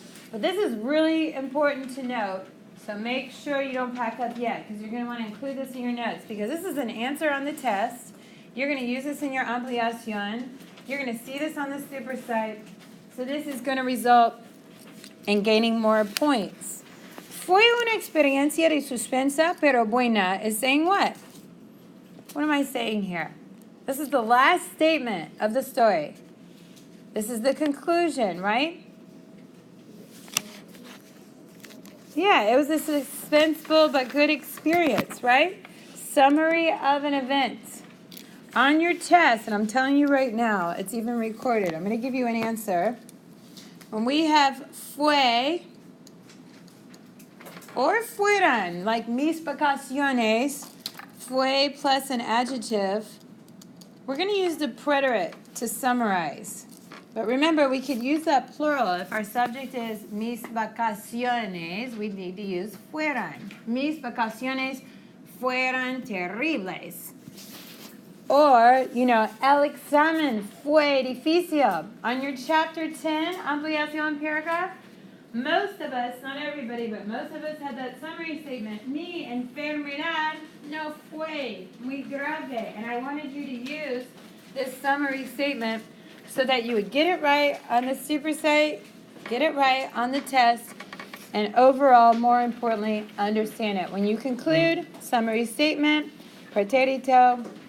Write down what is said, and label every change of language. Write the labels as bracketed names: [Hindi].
[English] But this is really important to note, so make sure you don't pack up yet, because you're going to want to include this in your notes, because this is an answer on the test. You're going to use this in your ampliación. You're going to see this on the super site. So this is going to result in gaining more points. [Spanish] Fue una experiencia de suspensa, pero buena [English] is saying what? What am I saying here? This is the last statement of the story. This is the conclusion, right? Yeah, it was a suspenseful but good experience, right? Summary of an event. On your test, and I'm telling you right now, it's even recorded. I'm going to give you an answer. When we have fue or fueron, like mis vacaciones, fue plus an adjective, we're going to use the preterite to summarize. But remember, we could use that plural. If our subject is mis vacaciones, we need to use fueron. [Spanish] Mis vacaciones fueron terribles. Or, el examen fue difícil. [English] On your chapter 10, ampliación paragraph, most of us, not everybody, but most of us had that summary statement. [Spanish] Mi enfermedad no fue muy grave. [English] And I wanted you to use this summary statement so that you would get it right on the super site, get it right on the test, and overall, more importantly, understand it. When you conclude, summary statement, pretérito,